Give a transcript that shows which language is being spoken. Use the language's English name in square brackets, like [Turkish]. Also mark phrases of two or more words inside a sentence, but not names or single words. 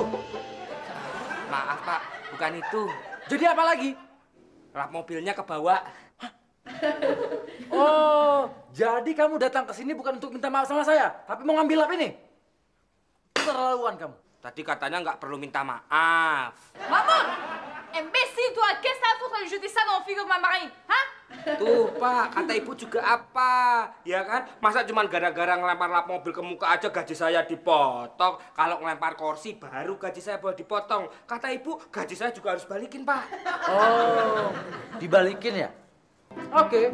[Indonesian] Maaf, Pak. Bukan itu. Jadi apa lagi? Lap mobilnya kebawa. Oh, jadi kamu datang ke sini bukan untuk minta maaf sama saya, tapi mau ngambil lap ini? Keterlaluan kamu. Tadi katanya nggak perlu minta maaf. [French] Maman! Imbécile, toi! Qu'est-ce que ça fout quand jeter ça dans le frigo de ma marine? Hein? [Indonesian] Tuh, Pak, kata ibu juga apa? Ya kan? Masa cuma gara-gara ngelempar lap mobil ke muka aja gaji saya dipotong. Kalau ngelempar kursi baru gaji saya boleh dipotong. Kata ibu, gaji saya juga harus balikin, Pak. Oh, dibalikin ya? Oke.